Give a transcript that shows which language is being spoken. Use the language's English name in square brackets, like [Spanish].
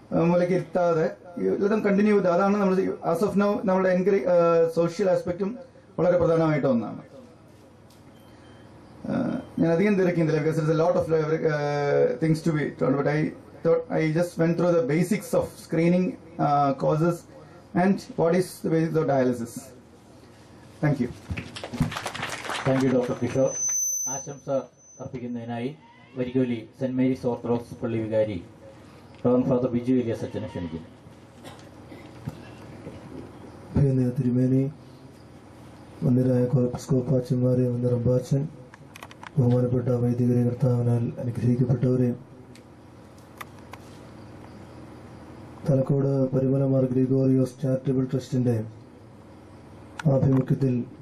[Malayalam] മൂലയ്ക്ക് ഇരുത്താതെ ഇതും കണ്ടിന്യൂ ചെയ്ത് അതാണ് നമ്മൾ ആസ് ഓഫ് നൗ നമ്മുടെ സോഷ്യൽ ആസ്പെക്റ്റും വളരെ പ്രധാനമായിട്ട് ഒന്നാണ്. ഞാൻ അധികം തിരക്കുന്നില്ല [English] Because it's a lot of things to be told, but I just went through the basics of screening causes and what is the basics of dialysis. Thank you. Thank you doctor Kishore. [Malayalam] ആശംസ അർപ്പിക്കുന്നതിനായി വരികോലി saint Mary's orthodox പള്ളി വികാരി reverend father Biju Elias അച്ഛനെ ക്ഷണിക്കുന്നു. തിരുമേനി, വന്ദരായ എപ്പിസ്കോപ്പാച്ചന്മാരെ, വന്ദറമ്പാച്ചൻ, ബഹുമാനപ്പെട്ട വൈദികരെ, കർത്താവിനാൽ അനുഗ്രഹിക്കപ്പെട്ടവരെ, Thalakkode Parumala Mar Gregorios charitable ട്രസ്റ്റിന്റെ ആഭിമുഖ്യത്തിൽ